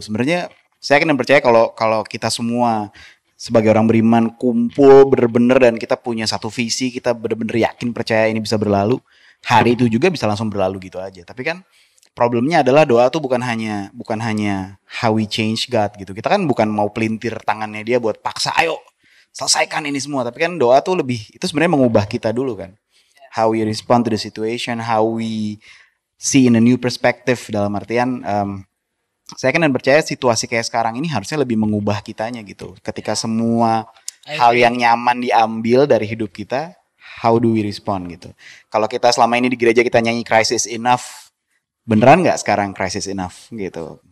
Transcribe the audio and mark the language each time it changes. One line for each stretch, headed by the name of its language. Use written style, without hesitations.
Indonesian: Sebenarnya saya akan percaya kalau kita semua sebagai orang beriman kumpul bener-bener dan kita punya satu visi, kita bener-bener yakin percaya ini bisa berlalu, hari itu juga bisa langsung berlalu gitu aja. Tapi kan problemnya adalah doa tuh bukan hanya
English: how we change God
Indonesian: gitu. Kita kan bukan mau pelintir tangannya dia buat paksa ayo selesaikan ini semua. Tapi kan doa tuh lebih itu sebenarnya mengubah kita dulu kan.
English: How we respond to the situation, how we see in a new perspective.
Indonesian: Dalam artian saya kan percaya situasi kayak sekarang ini harusnya lebih mengubah kitanya gitu. Ketika semua hal yang nyaman diambil dari hidup kita,
English: how do we respond
Indonesian: gitu. Kalau kita selama ini di gereja kita nyanyi crisis enough, beneran nggak sekarang crisis enough gitu.